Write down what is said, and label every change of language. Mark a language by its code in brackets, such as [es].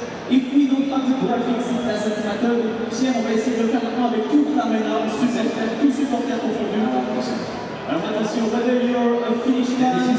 [en] If we don't have the graphics, it doesn't matter. [fr] Pierre, on va essayer de le faire maintenant avec toute l'aréna, tout supporter confondu. Alors attention, [en] whether you're a Finnish fan,